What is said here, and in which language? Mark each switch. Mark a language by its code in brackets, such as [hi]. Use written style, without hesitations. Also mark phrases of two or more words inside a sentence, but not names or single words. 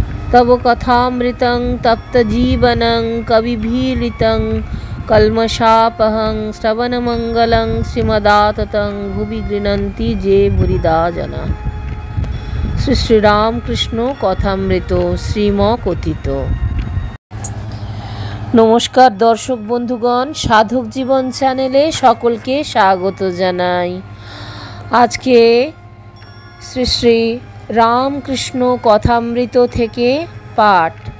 [sa] तव कथामृतं तप्तजीवनं कविभिरीडितं कल्मषापहं श्रवणमङ्गलं श्रीमदाततं भुवि गृह्णन्ति जे बुरिदा जना। [bn] শ্রী শ্রীরামকৃষ্ণ কথামৃত শ্রীম কথিত। নমস্কার দর্শক বন্ধুগণ, সাধক জীবন চ্যানেলে সকলকে স্বাগত জানাই। আজকে শ্রী শ্রী রামকৃষ্ণ কথামৃত থেকে পাঠ।